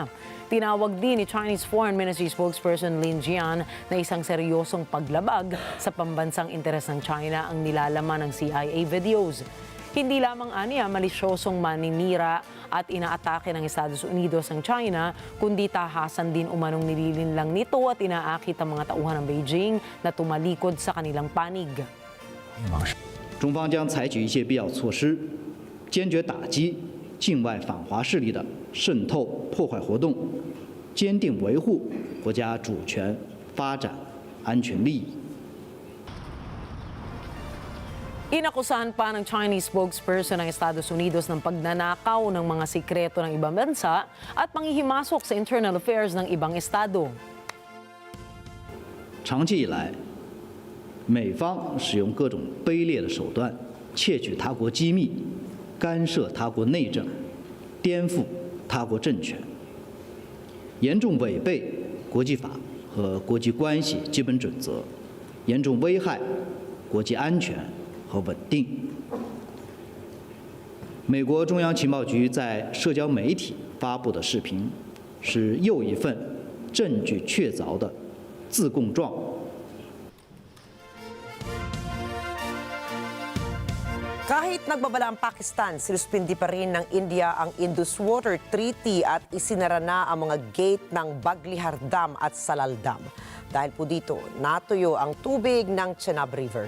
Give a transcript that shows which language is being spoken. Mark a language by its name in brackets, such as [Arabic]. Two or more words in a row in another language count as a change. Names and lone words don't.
[Filipino] Tinawag din ni [English] Chinese Foreign Ministry spokesperson [Filipino] Lin Jian na isang seryosong paglabag sa pambansang interes ng China ang nilalaman ng [English] CIA videos. [Filipino] Hindi lamang aniya malisyosong maninira at inaatake ng Estados Unidos ang China, kundi tahasan din umanong nililinlang nito at inaakit ang mga tauhan ng Beijing na tumalikod sa kanilang panig. [Chinese] 中方将采取一切必要措施，坚决打击境外反华势力的渗透破坏活动，坚定维护国家主权、发展、安全利益。 [Filipino] Inakusahan pa ng [English] Chinese spokesperson [Filipino] ng Estados Unidos ng pagnanakaw ng mga sikreto ng ibang bansa at panghihimasok sa [English] internal affairs [Filipino] ng ibang estado. [Chinese] 长期以来，美方使用各种卑劣的手段，窃取他国机密，干涉他国内政，颠覆他国政权，严重违背国际法和国际关系基本准则，严重危害国际安全 和稳定。美国中央情报局在社交媒体发布的视频，是又一份证据确凿的自供状。 [Filipino] Kahit nagbabala ang Pakistan, sinuspindi pa rin ng India ang Indus Water Treaty at isinara na ang mga gate ng Baglihar Dam at Salal Dam. Dahil po dito, natuyo ang tubig ng Chenab River.